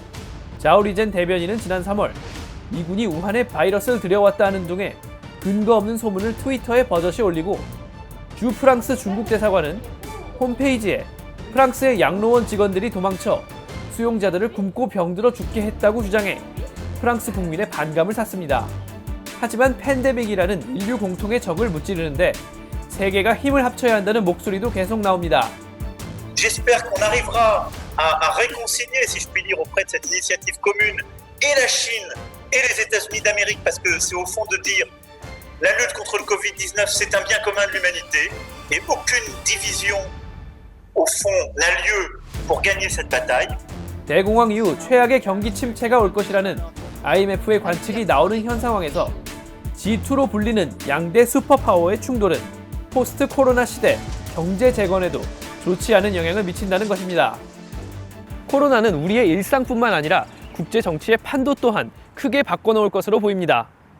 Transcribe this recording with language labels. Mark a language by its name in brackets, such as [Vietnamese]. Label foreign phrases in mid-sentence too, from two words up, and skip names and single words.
[Korean] 자오리젠 대변인은 지난 3월 미군이 우한에 바이러스를 들여왔다는 등의 근거 없는 소문을 트위터에 버젓이 올리고 주 프랑스 중국 대사관은 홈페이지에 프랑스의 양로원 직원들이 도망쳐 수용자들을 굶고 병들어 죽게 했다고 주장해 프랑스 국민의 반감을 샀습니다. 하지만 팬데믹이라는 인류 공통의 적을 무찌르는데 세계가 힘을 합쳐야 한다는 목소리도 계속 나옵니다. [French] J'espère qu'on arrivera à réconcilier, si je puis dire, auprès de cette initiative commune et la Chine et les États-Unis d'Amérique, parce que c'est au fond de dire la lutte contre le Covid-19, c'est un bien commun de l'humanité et aucune division, au fond, n'a lieu pour gagner cette bataille. [Korean] 대공황 이후 최악의 경기 침체가 올 것이라는 IMF의 관측이 나오는 현 상황에서 G2로 불리는 양대 슈퍼파워의 충돌은 포스트 코로나 시대 경제 재건에도 좋지 않은 영향을 미친다는 것입니다. 코로나는 우리의 일상뿐만 아니라 국제 정치의 판도 또한 크게 바꿔놓을 것으로 보입니다.